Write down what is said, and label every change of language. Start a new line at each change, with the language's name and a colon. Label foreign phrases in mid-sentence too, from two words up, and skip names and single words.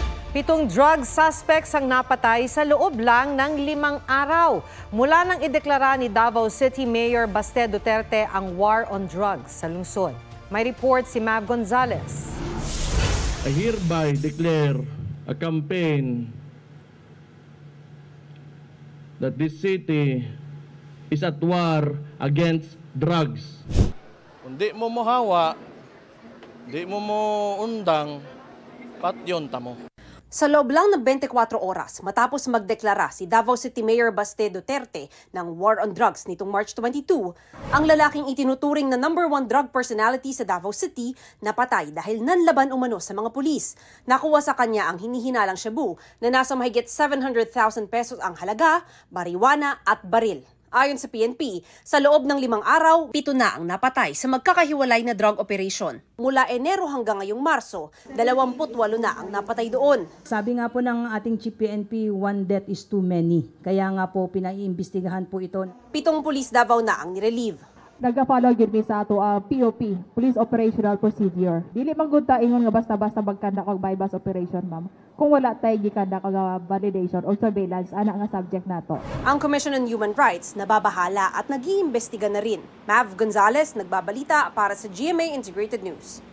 Filipino: 7
English: drug suspects
Filipino: ang napatay sa loob lang ng 5 araw. Mula nang ideklara ni Davao City Mayor Baste Duterte ang
English: war on drugs
Filipino: sa lungsod. May report si Mav Gonzalez.
English: I hereby declare a campaign that this city is at war against drugs.
Cebuano: Kung di mo mohawa, di mo undang, patyon tamo.
Filipino: Sa loob lang ng 24 oras matapos magdeklara si Davao City Mayor Baste Duterte ng
English: war on drugs
Filipino: nitong March 22, ang lalaking itinuturing na #1
English: drug personality
Filipino: sa Davao City napatay dahil nanlaban umano sa mga pulis. Nakuha sa kanya ang hinihinalang shabu na nasa mahigit 700,000 pesos ang halaga, marijuana at baril. Ayon sa PNP, sa loob ng 5 araw, 7 na ang napatay sa magkakahiwalay na
English: drug operation.
Filipino: Mula Enero hanggang ngayong Marso, 28 na ang napatay doon. Sabi nga po ng ating Chief PNP,
English: 1 death is too many.
Filipino: Kaya nga po pinaiimbestigahan po ito. 7 pulis Davao na ang nirelieve.
Cebuano: Nagka-follow gyud mi sa ato POP,
English: Police Operational Procedure.
Cebuano: Dili man gud ta ingon nga basta-basta magkanda og
English: bypass operation,
Cebuano: ma'am. Kung wala tay gikanda og
English: validation or surveillance
Cebuano: ana nga subject nato.
Filipino: Ang Commission on Human Rights nababahala at nag-iimbestiga na rin. Mav Gonzalez nagbabalita para sa GMA Integrated News.